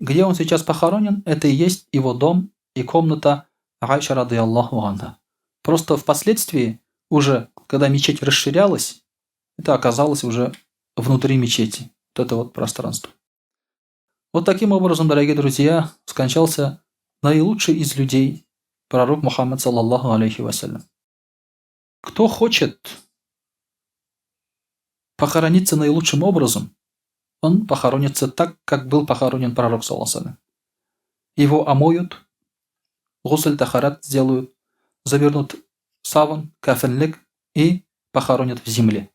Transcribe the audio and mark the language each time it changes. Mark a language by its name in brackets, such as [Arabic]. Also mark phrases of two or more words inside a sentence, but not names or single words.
[Russian] Где он сейчас похоронен, это и есть его дом и комната Аиша, [Arabic] رضي الله عنها. [Russian] Просто впоследствии, уже когда мечеть расширялась, это оказалось уже внутри мечети. Вот это вот пространство. Вот таким образом, дорогие друзья, скончался наилучший из людей, пророк Мухаммад, [Arabic] صلى الله عليه وسلم. [Russian] Кто хочет похорониться наилучшим образом, он похоронится так, как был похоронен пророк, [Arabic] صلى الله عليه وسلم. [Russian] Его омоют, гусль тахарат сделают, завернут саван, кафенлик и похоронят в земле.